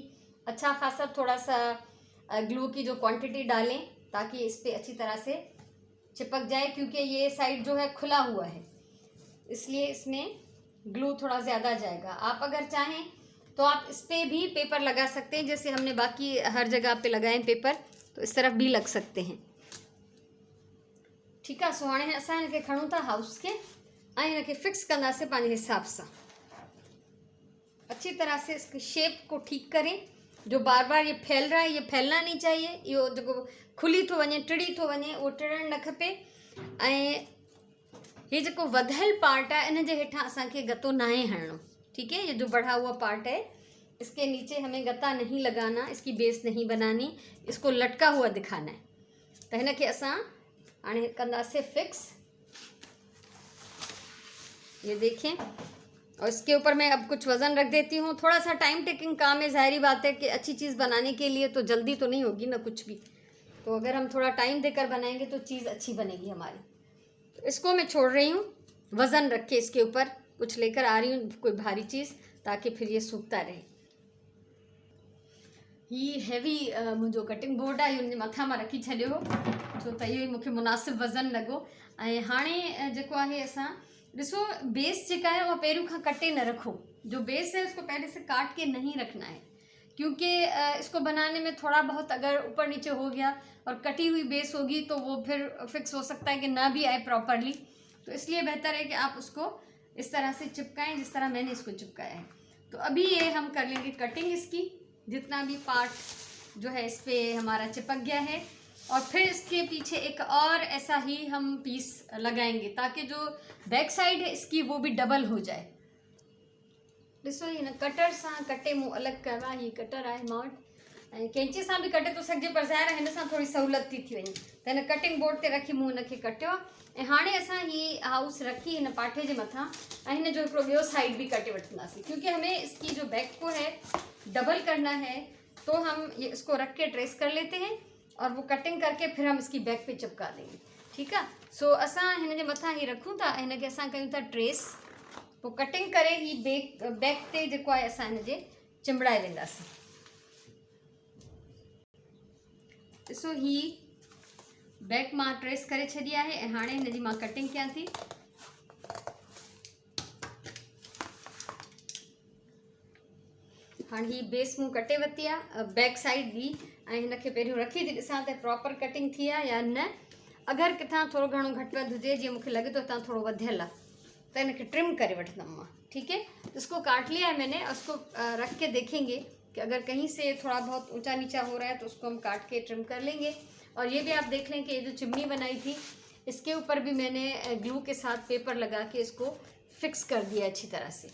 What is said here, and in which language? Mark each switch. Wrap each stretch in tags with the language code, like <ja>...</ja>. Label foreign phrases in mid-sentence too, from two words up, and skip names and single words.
<hi>अच्छा खासा थोड़ा सा ग्लू की जो क्वांटिटी डालें ताकि इस पर अच्छी तरह से चिपक जाए, क्योंकि ये साइड जो है खुला हुआ है, इसलिए इसमें ग्लू थोड़ा ज़्यादा जाएगा। आप अगर चाहें तो आप इस पर भी पेपर लगा सकते हैं, जैसे हमने बाकी हर जगह पे लगाए पेपर, तो इस तरफ भी लग सकते हैं, ठीक है।</hi> <sd>सो हाणे असां हिनखे खणूं था हाउस के, ऐं हिनखे फिक्स कंदासीं पंहिंजे हिसाब सां।</sd> <hi>अच्छी तरह से इसकी शेप को ठीक करें। जो बार बार ये फैल रहा है, ये फैलना नहीं चाहिए।</hi> <sd>इहो जेको खुली थो वञे, टिड़ी थो वञे, उहो टिड़णु न खपे। ऐं ये जेको वधियल पार्ट है, इन जे हेठां असांखे गत्तो नाहे हणणो,</sd> <hi>ठीक है। ये जो बढ़ा हुआ पार्ट है, इसके नीचे हमें गत्ता नहीं लगाना, इसकी बेस नहीं बनानी, इसको लटका हुआ दिखाना है।</hi> <sd>तो हिनखे असां हाणे कंदासीं फिक्स,</sd> <hi>ये देखें। और इसके ऊपर मैं अब कुछ वज़न रख देती हूँ। थोड़ा सा</hi> <en>time taking</en> <hi>काम है, ज़ाहिरी बात है कि अच्छी चीज़ बनाने के लिए तो जल्दी तो नहीं होगी ना कुछ भी, तो अगर हम थोड़ा टाइम देकर बनाएंगे तो चीज़ अच्छी बनेगी हमारी। तो इसको मैं छोड़ रही हूँ, वज़न रख के इसके ऊपर कुछ लेकर आ रही हूँ, कोई भारी चीज़, ताकि फिर ये सूखता रहे।</hi> <sd>ही हैवी मुंहिंजो</sd> <en>cutting board</en> <sd>आहे, इहो मथां मां रखी छॾियो हो, छो त इहो ई मूंखे मुनासिबु वज़न लॻो। ऐं हाणे जेको आहे असां ॾिसो, बेस जेका है वो पहिरियों खां कटे न रखो।</sd> <hi>जो बेस है उसको पहले से काट के नहीं रखना है, क्योंकि इसको बनाने में थोड़ा बहुत अगर ऊपर नीचे हो गया और कटी हुई बेस होगी तो वो फिर फिक्स हो सकता है कि ना भी आए प्रॉपरली। तो इसलिए बेहतर है कि आप उसको इस तरह से चिपकाएं जिस तरह मैंने इसको चिपकाया है। तो अभी ये हम कर लेंगे कटिंग इसकी, जितना भी पार्ट जो है इस पर हमारा चिपक गया है, और फिर इसके पीछे एक और ऐसा ही हम पीस लगाएंगे ताकि जो</hi> <en>back side</en> <hi>है इसकी वो भी डबल हो जाए।</hi> <sd>ॾिसो हिन कटर सां कटे मूं अलॻि कयो आहे, हीअ कटर आहे मां वटि, कैंची सां बि कटे थो सघिजे, पर ज़ाहिर हिन सां थोरी सहूलियत थी वञे, त हिन</sd> <en>cutting board</en> <sd>ते रखी मूं हिनखे कटियो। ऐं हाणे असां हीअ हाउस रखी हिन पाठे जे मथां ऐं हिन जो हिकिड़ो ॿियो साइड भी कटे वठंदासीं,</sd> <hi>क्योंकि हमें इसकी जो बैक को है डबल करना है, तो हम ये इसको रख के ट्रेस कर लेते हैं और वो कटिंग करके फिर हम इसकी बैक पे चिपका देंगे।</hi> <sd>ठीक है, सो असां हिन जे मथां ही रखूं था, हिन खे असां कयूं था ट्रेस, पोइ कटिंग करे ही बैक ते जेको आहे असां हिन जे चिंबड़ाए वेंदासीं। ॾिसो ही बैक मां ट्रेस करे छॾी आहे ऐं हाणे हिन जी मां कटिंग कयां थी। हाणे ही बेस मूं कटे वरिती आहे</sd> <en>back side</en> <sd>बि, ऐं हिनखे पहिरियों रखी थी ॾिसां त प्रॉपर कटिंग थी आहे या न। अगरि किथां थोरो घणो घटि वधि हुजे, जीअं मूंखे लॻे थो हितां थोरो वधियल आहे, तो इनके ट्रिम करे वठंदमि मां।</sd> <hi>ठीक है, इसको काट लिया है मैंने, उसको रख के देखेंगे कि अगर कहीं से थोड़ा बहुत ऊंचा नीचा हो रहा है तो उसको हम काट के ट्रिम कर लेंगे। और ये भी आप देख लें कि ये जो चिमनी बनाई थी इसके ऊपर भी मैंने ग्लू के साथ पेपर लगा के इसको फिक्स कर दिया अच्छी तरह से।</hi>